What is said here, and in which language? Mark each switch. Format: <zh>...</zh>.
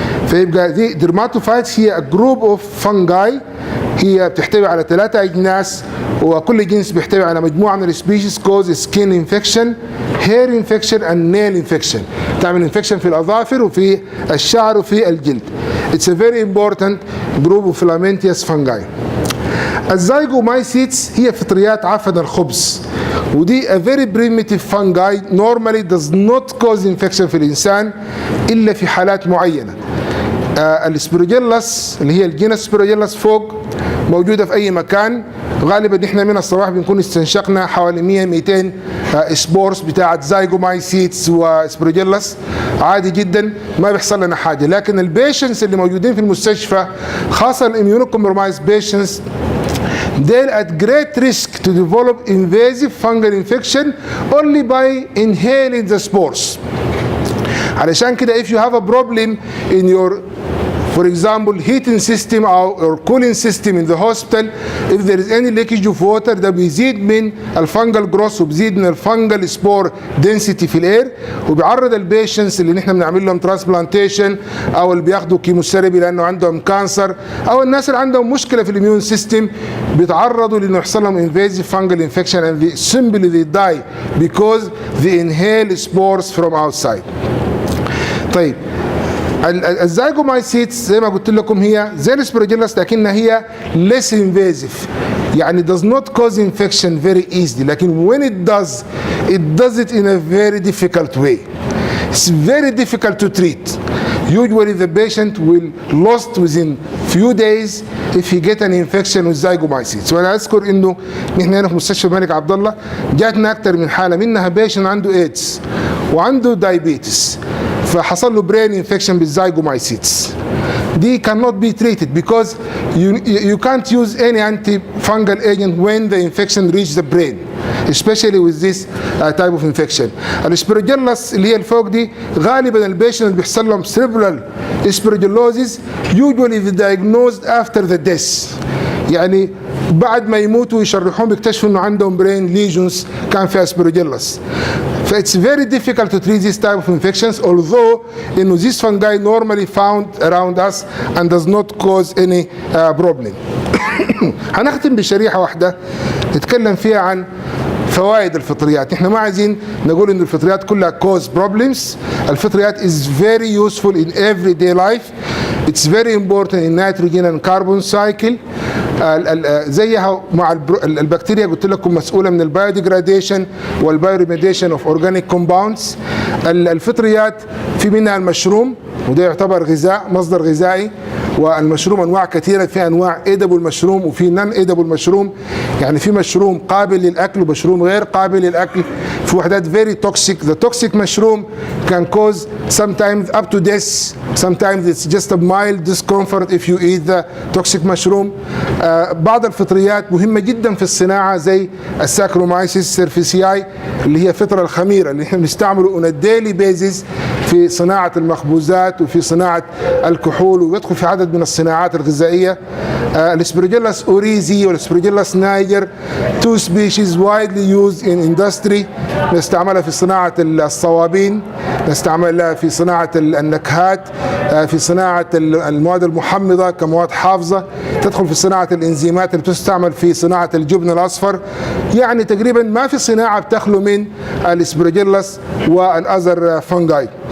<ar>فيبقى دي درماتوفايتس هي جروب اوف فانجاي، هي بتحتوي على 3 أجناس، وكل جنس بيحتوي على مجموعة من السبيشيز كوز سكين انفكشن، هير انفكشن اند نيل انفكشن، تعمل انفكشن في الأظافر وفي الشعر وفي الجلد.</ar> <en>It's a very important group of filamentous fungi.</en> <ar>الزيجومايسيتس هي فطريات عفن الخبز، ودي</ar> <en>a very primitive fungi normally does not cause infection</en> <ar>في الإنسان إلا في حالات معينة. الاسبروجيلس اللي هي الجينس سبروجيلس فوق موجودة في أي مكان، غالبا نحن من الصباح بنكون استنشقنا حوالي 100-200 سبورس بتاعت زيجومايسيتس واسبروجيلس عادي جدا، ما بيحصل لنا حاجة. لكن البيشنس اللي موجودين في المستشفى خاصة الاميونوكومبرومايز بيشنس</ar> <en>they're at great risk to develop invasive fungal infection only by inhaling the spores.</en> <ar>علشان كده</ar> <en>if you have a problem in your for example heating system or cooling system in the hospital, if there is any leakage of water</en> <ar>ده بيزيد من الفانجل جروس وبيزيد من الفانجل سبور density في الاير، وبيعرض البيشنس اللي نحن بنعمل لهم ترانسبلانتيشن او اللي بياخدوا كيموثيرابي لانه عندهم كانسر، او الناس اللي عندهم مشكله في الاميون سيستم بيتعرضوا لانه يحصل لهم</ar> <en>invasive fungal infection and they simply they die because they inhale spores from outside.</en> <ar>طيب الزيجومايسيتس زي ما قلت لكم هي زي الاسبروجيلس لكنها هي</ar> <en>less invasive، يعني does not cause infection very easily، لكن when it does it in a very difficult way. It's very difficult to treat. Usually the patient will lost within few days if he get an infection with zygomycetes.</en> <ar>وانا اذكر انه نحن هنا في مستشفى الملك عبد الله جاتنا اكثر من حاله، منها بيشن عنده ايدز وعنده دايابيتس، فحصل له برين انفكشن بالزيجومايسيتس.</ar> <en>دي cannot be treated because you can't use any antifungal agent when the infection reaches the brain, especially with this type of infection.</en> <ar>الاسبروجيلس اللي هي الفوق دي غالبا البيشنت اللي بيحصل لهم</ar> <en>cerebral aspergillosis usually they diagnosed after the death،</en> <ar>يعني بعد ما يموتوا يشرحون بيكتشفوا انه عندهم brain lesions كان في aspergillus.</ar> <en>It's very difficult to treat this type of infections, although this fungi normally found around us and does not cause any problem.</en> <ar>هنختم بشريحة واحدة نتكلم فيها عن فوائد الفطريات. احنا ما عايزين نقول ان الفطريات كلها</ar> <en>cause problems. الفطريات is very useful in everyday life. It's very important in nitrogen and carbon cycle.</en> <ar>زيها مع البكتيريا قلت لكم مسؤولة من البايوديجراديشن والبايوريميديشن اوف اورجانيك كومباوندز. الفطريات في منها المشروم وده يعتبر غذاء مصدر غذائي، والمشروم انواع كثيره، في انواع ايدبل مشروم وفي نون ايدبل مشروم، يعني في مشروم قابل للاكل ومشروم غير قابل للاكل. في وحدات</ar> <en>very toxic. The toxic mushroom can cause sometimes up to death. Sometimes it's just a mild discomfort if you eat the toxic mushroom.</en> <ar>بعض الفطريات مهمة جدا في الصناعة زي الساكرومايسيس سيرفيسياي اللي هي فطرة الخميرة اللي احنا بنستعمله</ar> <en>on a daily basis</en> <ar>في صناعة المخبوزات وفي صناعة الكحول، ويدخل في عدد من الصناعات الغذائية.</ar> <en>الاسبرجيلاس اوريزي والاسبرجيلاس niger two species widely used in industry.</en> <ar>نستعملها في صناعة الصوابين، نستعملها في صناعة النكهات، في صناعة المواد المحمضة كمواد حافظة، تدخل في صناعة الإنزيمات اللي تستعمل في صناعة الجبن الأصفر. يعني تقريبا ما في صناعة بتخلو من الاسبرجيلاس والأذر فونجاي.</ar>